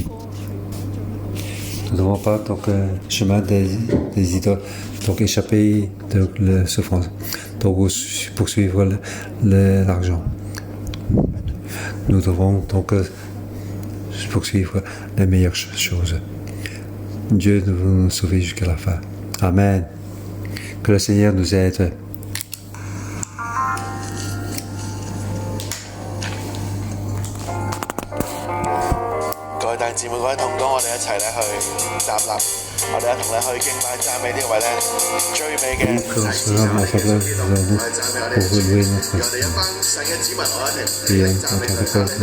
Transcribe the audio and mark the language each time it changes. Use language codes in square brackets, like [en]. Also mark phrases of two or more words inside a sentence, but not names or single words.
[fr] Nous ne devons pas donc chemin des idoles, donc échapper de la souffrance, donc poursuivre l'argent. Nous devons donc poursuivre les meilleures choses. Dieu veut nous sauver jusqu'à la fin. Amen. Que le Seigneur nous aide. [yue] 各位弟兄姊妹、各位同工，我哋一齊咧去站立，我哋一同咧去敬拜讚美呢位咧最美嘅大自神。我哋讚美我哋，我哋一班神嘅子民，我一齊讚美佢。